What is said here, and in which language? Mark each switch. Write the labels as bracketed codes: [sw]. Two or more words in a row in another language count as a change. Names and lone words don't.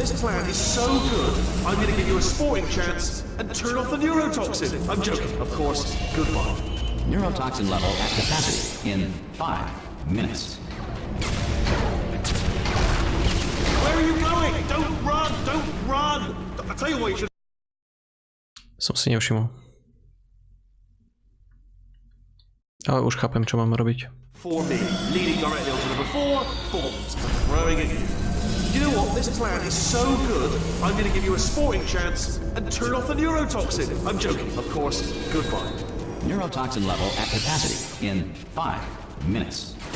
[en] This plan is so good, I'm going to give you a sporting chance and turn off the neurotoxin. I'm joking, of course. Goodbye. Neurotoxin level at capacity in 5 minutes. Where are you going? Don't run! Don't run! I tell you what, you should... [sk] Som si nevšimol. Ale už chápem, čo mám robiť. [en] For me, leading directly onto number 4, bombs for throwing it. You know what? This plan is so good, I'm going to give you a sporting chance and turn off the neurotoxin. I'm joking, of course. Goodbye. Neurotoxin level at capacity in 5 minutes.